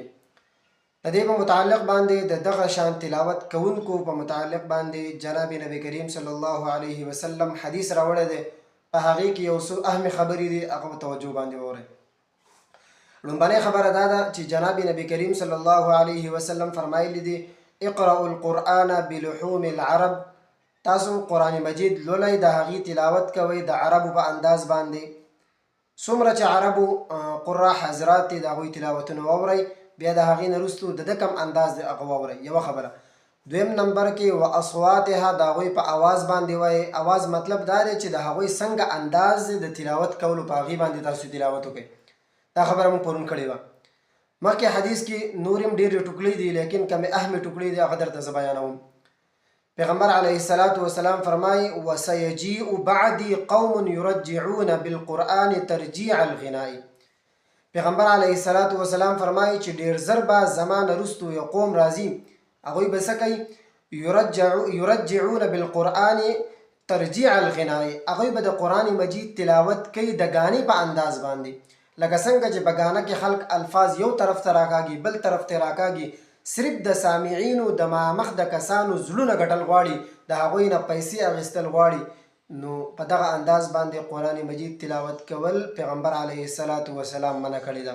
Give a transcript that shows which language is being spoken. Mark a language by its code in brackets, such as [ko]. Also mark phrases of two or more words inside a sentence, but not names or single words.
[ps] د دې په متعلق باندې د دغه شان تلاوت کوونکو په متعلق باندې جناب نبی کریم [ar] صلی الله علیه وسلم [ps] حدیث راوړی دی، په هغې کې یو څو اهمې خبرې دي، هغه په توجه باندې واورئ. لومبنۍ خبره دا ده چې جناب نبی کریم [ar] صلی الله علیه وسلم [ps] فرمایلی دي [ar] اقرأوا القرآن بلحوم العرب، [ps] تاسو قرآن مجید لولئ، د هغې تلاوت کوئ د عربو په انداز باندې. څومره چې عربو قرا حضرات دي د هغوی تلاوتونه واورئ، بیا د هغې نه وروستو د ده کم انداز دی هغه واورئ، یوه خبره. دویم نمبر کې [ar] و اصواتها، [ps] د هغوی په اواز باندې وایي. اواز مطلب دا دی چې د هغوی څنګه انداز د تلاوت کولو په هغې باندې تاسو تلاوت وکئ. دا خبره مو پرون کړې وه. مخکې حدیث کې نور هم ډېرې ټوکړې دي، لیکن کمې اهمې ټوکړې دي، هغه درته زه بیانوم. [ar] پیغمبر علیه الصلاة والسلام فرمایي وسیجیء بعدی قوم یرجعون بالقرآن ترجیع الغناء. [ps] پیغمبر [ar] علیه الصلاة والسلام [ps] فرمایي چې ډېر زر به زما نه وروستو یو قوم راځي، هغوی به څه کوي؟ [ar] یرجعون بالقرآن ترجیع الغناء، [ps] هغوی به د قرآن مجید تلاوت کوي د ګانې په انداز باندې. لکه څنګه چې په ګانه کې خلق الفاظ یو طرف ته راکاږي بل طرف ته راکاږي، صرف د سامعینو د مامخ د کسانو زړونه ګټل غواړي، د هغوی نه پیسې اخیستل غواړي، نو په دغه انداز باندې قرآن مجید تلاوت کول پیغمبر [ar] علیه الصلاة والسلام [ps] منع کړې ده.